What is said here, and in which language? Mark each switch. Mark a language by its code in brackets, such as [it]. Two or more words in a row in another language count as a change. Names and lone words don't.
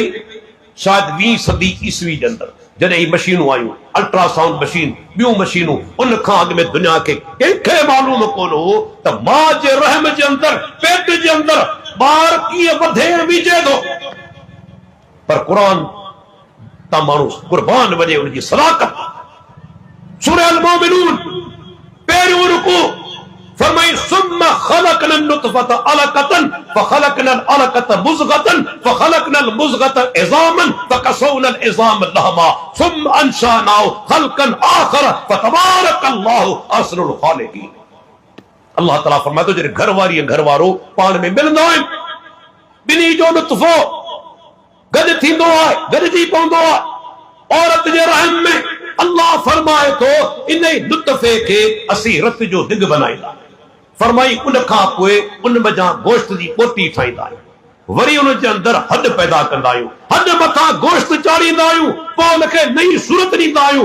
[sd] शायदि 20 सदी ईस्वी जे अंदरि, जॾहिं ही मशीनूं आयूं, [en] ultrasound machine, [sd] ॿियूं मशीनूं, उन खां अॻु में दुनिया खे कंहिंखे मालूम कोन हो त मां जे रहम जे अंदरि, पेट जे अंदरि ॿार कीअं वधे बीजे थो। पर क़ुरान तां माण्हू कुर्बान वञे उनजी सदाकत। [ar] सूरह अल-मोमिनून पहिरियों रुकू फरमाई ثم خلقنا النطفة علقة فخلقنا العلقة مضغة فخلقنا المضغة عظاما فكسونا العظام لحما ثم أنشأناه خلقا آخر فتبارك الله أحسن الخالقين. [sd] अल्लाह ताला फरमाए तो जॾहिं घर वारी घर वारो पाण में मिलंदा आहिनि, ॿिन्ही जो लुत्फ़ो गॾु थींदो आहे, गॾिजी पवंदो आहे। औरत जे रहम में अल्लाह फरमाए थो इन लुत्फ़े खे असीं रत जो दिग बनाईंदा, फरमाई उन खां पोइ उन मथां गोश्त जी पोटी ठाहींदा आहियूं, वरी उन जे अंदरि हॾ पैदा कंदा आहियूं, हॾ मथां गोश्त चाढ़ींदा आहियूं, पोइ उनखे नई सूरत ॾींदा आहियूं।